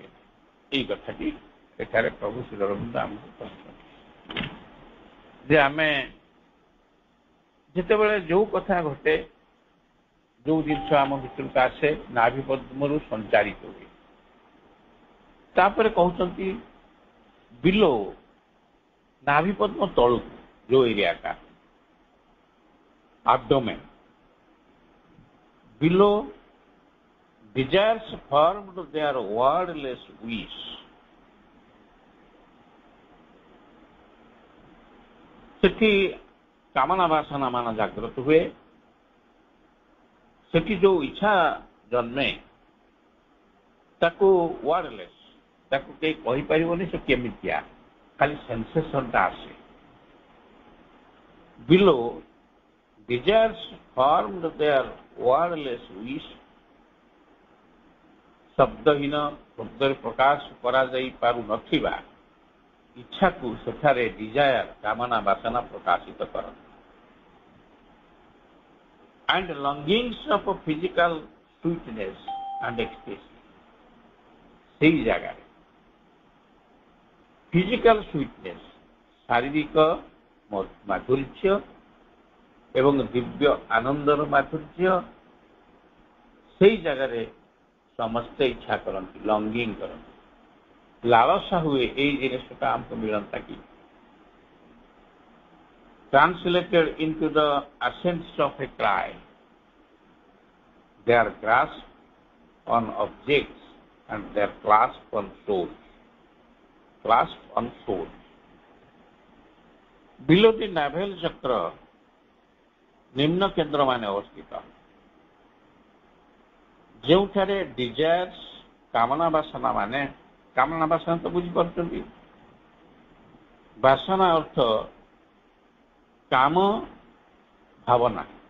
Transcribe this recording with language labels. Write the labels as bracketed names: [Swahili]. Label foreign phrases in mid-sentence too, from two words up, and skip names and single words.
[Odia] ଏଇ କଥାଟି ଏଠାରେ ପ୍ରଭୁ ଶ୍ରୀ ଅରବିନ୍ଦ ଆମକୁ କହିଛନ୍ତି ଯେ ଆମେ ଯେତେବେଳେ ଯୋଉ କଥା ଘଟେ, ଯୋଉ ଜିନିଷ ଆମ ଭିତରକୁ ଆସେ, ନାଭିପଦ୍ମରୁ ସଞ୍ଚାରିତ ହୁଏ। ତାପରେ କହୁଛନ୍ତି ବିଲୋ, ନାଭିପଦ୍ମ ତଳକୁ ଯୋଉ ଏରିଆଟା [English] abdomen, below desires formed their wordless wish। [Odia] ସେଠି କାମନା ବାସନା ମାନ ଜାଗ୍ରତ ହୁଏ। ସେଠି ଯୋଉ ଇଚ୍ଛା ଜନ୍ମେ ତାକୁ ୱାର୍ଡଲେସ୍, ତାକୁ କେହି କହିପାରିବନି ସେ କେମିତିଆ, ଖାଲି ସେନ୍ସେସନଟା ଆସେ। [English] Below desires formed their wordless wish। [Odia] ଶବ୍ଦହୀନ, ଶବ୍ଦରେ ପ୍ରକାଶ କରାଯାଇ ପାରୁନଥିବା ଇଚ୍ଛାକୁ ସେଠାରେ ଡିଜାୟାର, କାମନା ବାସନା ପ୍ରକାଶିତ କରନ୍ତି। [English] and longings of a physical sweetness and ecstasy. [Odia] ସେଇ ଜାଗାରେ [English] physical sweetness [Odia] ଶାରୀରିକ ମାଧୁର୍ଯ୍ୟ ଏବଂ ଦିବ୍ୟ ଆନନ୍ଦର ମାଧୁର୍ଯ୍ୟ ସେଇ ଜାଗାରେ ସମସ୍ତେ ଇଚ୍ଛା କରନ୍ତି, ଲଙ୍ଗିଂ କରନ୍ତି, ଲାଳସା ହୁଏ ଏଇ ଜିନିଷଟା ଆମକୁ ମିଳନ୍ତା କି। [English] Translated into the essence of a cry, their grasp on objects and their clasp on souls. Clasp on souls. Below the navel chakra, [Odia] ନିମ୍ନ କେନ୍ଦ୍ର ମାନ ଅବସ୍ଥିତ, ଯେଉଁଠାରେ ଡିଜାୟର୍ସ କାମନା ବାସନା ମାନେ, କାମନା ବାସନା ତ ବୁଝିପାର, ବାସନା ଅର୍ଥ କାମ ଭାବନା,